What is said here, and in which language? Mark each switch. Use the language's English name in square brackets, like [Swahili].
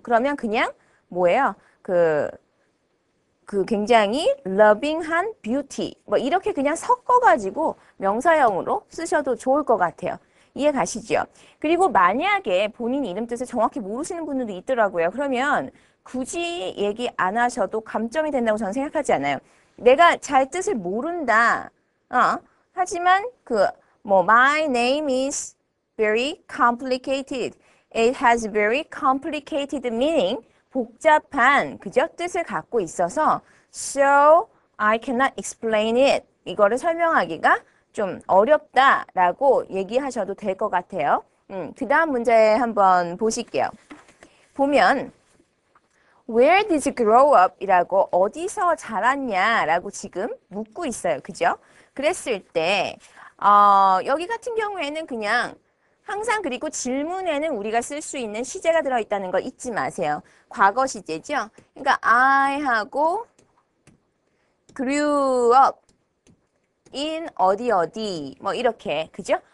[Korean] 그러면 그냥 뭐예요? 그 굉장히 loving한 beauty 뭐 이렇게 그냥 섞어가지고 명사형으로 쓰셔도 좋을 것 같아요. 이해 가시죠? 그리고 만약에 본인 이름 뜻을 정확히 모르시는 분들도 있더라고요. 그러면 굳이 얘기 안 하셔도 감점이 된다고 저는 생각하지 않아요. 내가 잘 뜻을 모른다. [English] 하지만 my name is very complicated. It has very complicated meaning. [Korean] 복잡한 그죠? 뜻을 갖고 있어서 [English] so I cannot explain it. [Korean] 이거를 설명하기가 좀 어렵다라고 얘기하셔도 될 것 같아요. 그 다음 문제 한번 보실게요. [English] 보면 Where did you grow up? [Korean] 이라고 어디서 자랐냐라고 지금 묻고 있어요. 그죠? 그랬을 때 여기 같은 경우에는 그냥 항상 그리고 질문에는 우리가 쓸 수 있는 시제가 들어있다는 거 잊지 마세요. 과거 시제죠. 그러니까 I하고 [English] grew up in [Korean] 어디 뭐 이렇게 그죠?